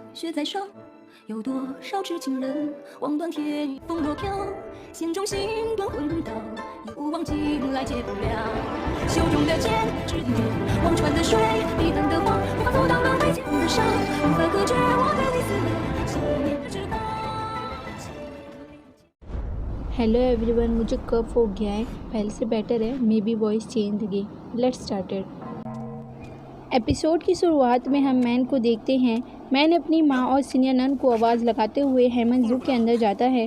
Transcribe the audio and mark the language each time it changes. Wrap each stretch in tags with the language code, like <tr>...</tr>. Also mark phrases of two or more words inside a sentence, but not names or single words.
<zh>雪在烧，有多少痴情人望断天风若飘，心中心断魂道，一无忘境来解不了。袖中的剑，只因着忘川的水，彼岸的花，无法阻挡轮回间的伤，无法隔绝我对你思念，想念之道。</zh> <en>hello everyone,</en> <hi>मुझे कफ हो गया है, पहले से बेटर है,</hi> <en>may be voice change</en> <hi>होगी।</hi> <en>let's started.</en> <hi>एपिसोड की शुरुआत में हम मैन को देखते हैं। मैन अपनी माँ और सीनियर नन को आवाज़ लगाते हुए हेमन जू के अंदर जाता है।</hi>